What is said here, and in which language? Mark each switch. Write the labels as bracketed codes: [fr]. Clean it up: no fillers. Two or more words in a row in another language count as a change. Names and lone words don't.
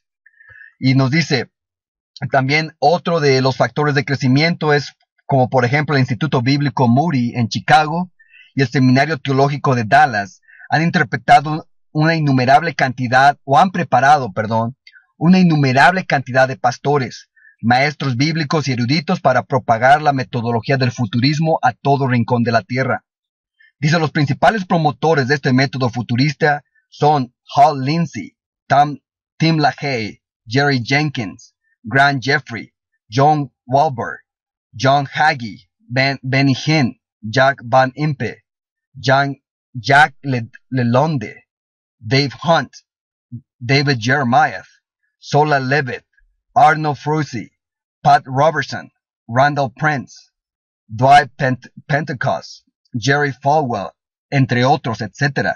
[es] Y nos dice, también otro de los factores de crecimiento es como por ejemplo el Instituto Bíblico Moody en Chicago y el Seminario Teológico de Dallas han interpretado una innumerable cantidad, o han preparado, una innumerable cantidad de pastores, maestros bíblicos y eruditos para propagar la metodología del futurismo a todo rincón de la tierra. Dice, los principales promotores de este método futurista son Hal Lindsey, Tom Tim LaHaye, Jerry Jenkins, Grant Jeffrey, John Walberg, John Hagee, Benny Hinn, Jack Van Impe, Jack Lalonde, Dave Hunt, David Jeremiah, Sola Levitt, Arnold Frusi, Pat Robertson, Randall Prince, Dwight Pentecost, Jerry Falwell, entre otros, etc.